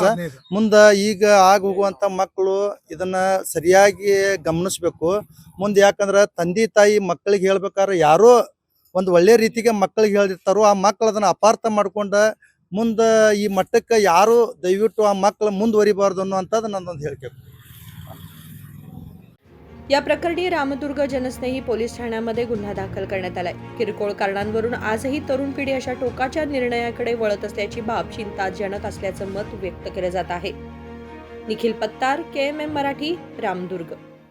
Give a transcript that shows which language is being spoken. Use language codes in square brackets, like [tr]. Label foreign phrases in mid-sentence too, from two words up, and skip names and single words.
[kn] ಮುಂದೆ ಈಗ ಆಗ ಹೋಗುವಂತ ಮಕ್ಕಳು ಇದನ್ನ ಸರಿಯಾಗಿ ಗಮನಿಸ್ಬೇಕು ಮುಂದೆ. ಯಾಕಂದ್ರೆ ತಂದೆ ತಾಯಿ ಮಕ್ಕಳಿಗೆ ಹೇಳ್ಬೇಕಾದ್ರೆ ಯಾರೋ ಒಂದು ಒಳ್ಳೆ ರೀತಿಗೆ ಮಕ್ಕಳಿಗೆ ಹೇಳಿರ್ತಾರೋ, ಆ ಮಕ್ಕಳು ಅದನ್ನ ಅಪಾರ್ಥ ಮಾಡ್ಕೊಂಡ ಮುಂದೆ ಈ ಮಟ್ಟಕ್ಕೆ ಯಾರು ದಯವಿಟ್ಟು ಆ ಮಕ್ಕಳು ಮುಂದುವರಿಬಾರ್ದು ಅನ್ನುವಂಥದ್ದು ನನ್ನೊಂದು ಹೇಳಿಕೆ. [mr] या प्रकरणी रामदुर्ग जनस्नेही पोलीस ठाण्यामध्ये गुन्हा दाखल करण्यात आलाय. किरकोळ कारणांवरून आजही तरुण पिढी अशा टोकाच्या निर्णयाकडे वळत असल्याची बाब चिंताजनक असल्याचं मत व्यक्त केलं जात आहे. निखिल पत्तार, KMM मराठी, रामदुर्ग.